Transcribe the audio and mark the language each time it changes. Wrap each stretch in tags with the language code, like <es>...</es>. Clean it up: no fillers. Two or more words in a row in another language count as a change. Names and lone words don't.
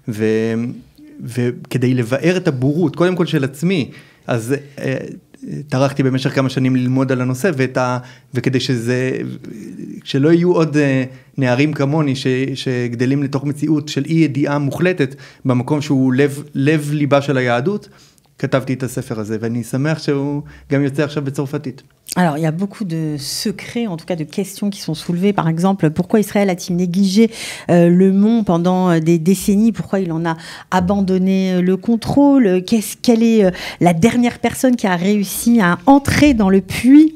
<he>וכדי לבאר את הבורות, קודם כל של עצמי, אז טרחתי במשך כמה שנים ללמוד על הנושא, וכדי שלא יהיו עוד נערים כמוני שגדלים לתוך מציאות של אי ידיעה מוחלטת, במקום שהוא לב ליבה של היהדות, כתבתי את הספר הזה, ואני שמח שהוא גם יוצא עכשיו בצרפתית.</he> <fr>Alors, il y a beaucoup de secrets, en tout cas de questions qui sont soulevées. Par exemple, pourquoi Israël a-t-il négligé le mont pendant des décennies? Pourquoi il en a abandonné le contrôle? Quelle est la dernière personne qui a réussi à entrer dans le puits?</fr>